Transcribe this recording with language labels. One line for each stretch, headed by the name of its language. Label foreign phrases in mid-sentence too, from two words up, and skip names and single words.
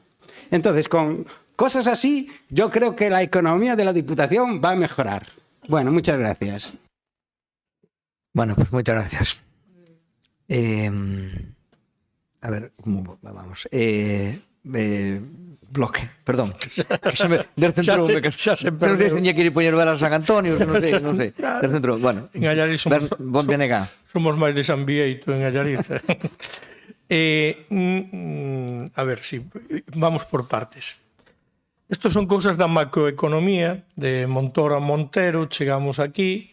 Spanish: Entonces, con cosas así, yo creo que la economía de la Diputación va a mejorar. Bueno, muchas gracias. Bueno, pues muchas gracias. A ver, ¿cómo vamos? Bloque, perdón. Del centro, pero tenía que ir poñer velas a San Antonio,
Galician: non sei.
Spanish: Del centro, bueno.
Galician: En Allariz somos máis de San Bieito en Allariz.
Spanish: A ver, sí, vamos por partes. Estos son
Galician: cousas da macroeconomía, de Montoro a Montero, chegamos aquí.